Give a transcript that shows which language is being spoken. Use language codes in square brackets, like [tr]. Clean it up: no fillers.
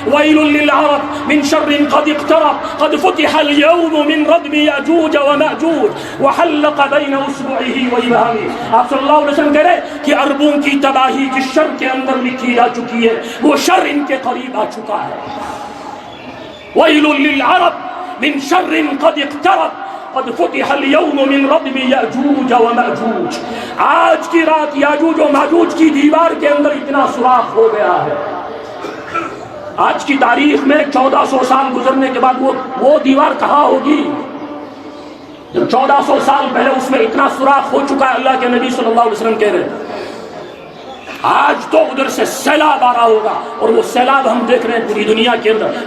[ar] ویل للعرب من شر قد اقترب قد فتح اليوم من ردم یاجوج وماجوج وحلق بین اصبعه وابهامه. [ur] آپ صلی اللہ علیہ وسلم کہہ رہے کہ عربوں کی تباہی جس شر کے اندر لکھی جا چکی ہے، وہ شر ان کے قریب آ چکا ہے. [ar] ویل للعرب من شر قد اقترب قد فتح اليوم من ردم یاجوج وماجوج. [ur] آج کی رات یاجوج و ماجوج کی دیوار کے اندر اتنا سوراخ ہو گیا ہے. آج کی تاریخ میں 1400 سال گزرنے کے بعد وہ دیوار کہاں ہوگی جب 1400 سال پہلے اس میں اتنا سوراخ ہو چکا ہے. اللہ کے نبی صلی اللہ علیہ وسلم کہہ رہے ہیں آج تو ادھر سے سیلاب آ رہا ہوگا، اور وہ سیلاب ہم دیکھ رہے ہیں پوری دنیا کے اندر.